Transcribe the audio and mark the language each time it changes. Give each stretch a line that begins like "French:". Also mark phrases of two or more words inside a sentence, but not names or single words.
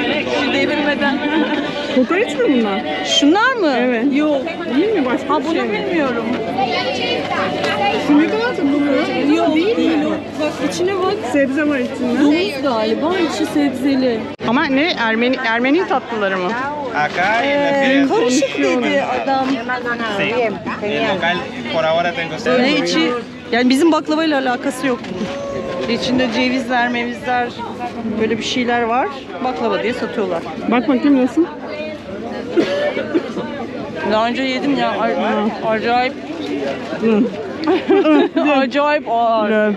Turkish: Şu devirmeden. Kokoreç mi bunlar? Şunlar mı? Evet. Yok. Değil mi? Başka Ha bir bunu şey mi? bilmiyorum. Şu ne kadar takılıyor? Yok Değil mi? Bak içine bak. Sebze var içinde. Domuz galiba, içi sebzeli. Ama ne? Ermeni tatlıları mı?
Spanish: Acá en la
Turkish: Karışık dedi adam.
Spanish: sí, el local por ahora tengo
Turkish: Ne içi? Yani bizim baklavayla alakası yok. İçinde cevizler, mevizler, böyle bir şeyler var. Baklava diye satıyorlar. Bak bakayım nasıl? Daha önce yedim ya. Acayip. Acayip ağır.